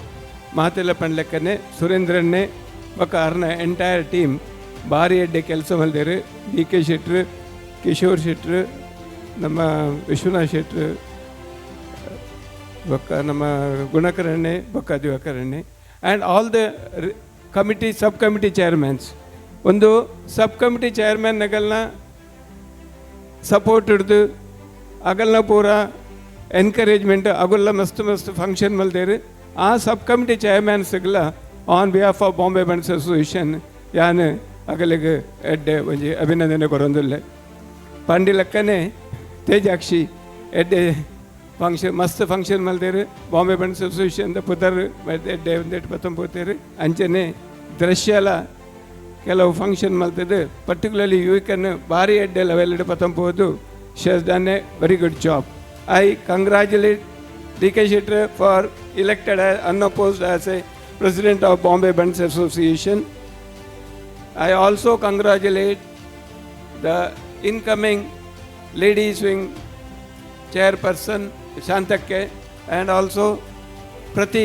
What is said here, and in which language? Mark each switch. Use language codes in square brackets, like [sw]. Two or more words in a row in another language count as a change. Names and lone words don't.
[tcy] ಮಾತೆಲ್ಲ ಪಂಡ್ಲೆಕ್ಕನೆ ಸುರೇಂದ್ರನ್ನೇ ఒక ಅರ್ನ [en] entire team [tcy] ಭಾರಿ ಎಡ್ಡೆ ಕೆಲಸ ಮಲ್ದೇರು. D.K. ಶೆಟ್ರು, ಕಿಶೋರ್ ಶೆಟ್ರು, ನಮ್ಮ ವಿಶ್ವನಾಥ್ ಶೆಟ್ರು, ಬೊಕ್ಕ ನಮ್ಮ ಗುಣಕರಣ್ಣೆ, ಬೊಕ್ಕ ದಿವಾಕರಣ್ಣೆ [en] and all the committee sub committee chairmans. [tcy] ಒಂದು [en] sub committee [tcy] ಚೇರ್ಮನ್ನಗಲ್ನ ಸಪೋರ್ಟ್ ಹಿಡ್ದು ಅಗಲ್ನ ಪೂರ ಎನ್ಕರೇಜ್ಮೆಂಟ್ ಅಗಲ್ಲ ಮಸ್ತ್ ಫಂಕ್ಷನ್ ಮಲ್ದೇರು. ಆ [en] sub committee chairmans on behalf of [tcy] ಬಾಂಬೆ ಬನ್ಸ್ ಅಸೋಸಿಯೇಷನ್ ಯಾನ್ ಅಗಲಿಗೆ ಎಡ್ಡೆ ಒಂಜಿ ಅಭಿನಂದನೆ ಕೊರೊಂದುಲ್ಲೆ. ಪಂಡಿ ಲೆಕ್ಕನೆ ತೇಜಾಕ್ಷಿ ಎಡ್ಡೆ ಮಸ್ತ್ ಫಂಕ್ಷನ್ ಮಲ್ದೇರು. ಬಾಂಬೆ ಬನ್ಸ್ ಅಸೋಸಿಯೇಷನ್ ಪುದರ್ ಎಡ್ಡೆ ಒಂದೆಟ್ಟು ಪತ್ತಂ ಪೋತೇರು. ಅಂಚನೆ ದೃಶ್ಯಲ ಕೆಲವು ಫಂಕ್ಷನ್ ಮಲ್ತದ್ದು ಪರ್ಟಿಕ್ಯುಲರ್ಲಿ ಯುವಕನ್ನು ಭಾರಿ ಎಡ್ಡೆ ಲೆವೆಲ್ ಪತ್ತಂಬೋದು. [en] She has done a very good job. I congratulate D.K. Shetty for elected as unopposed as a president of Bombay Buns Association. I also congratulate the incoming ladies wing chairperson Shantakke, and also Pratik.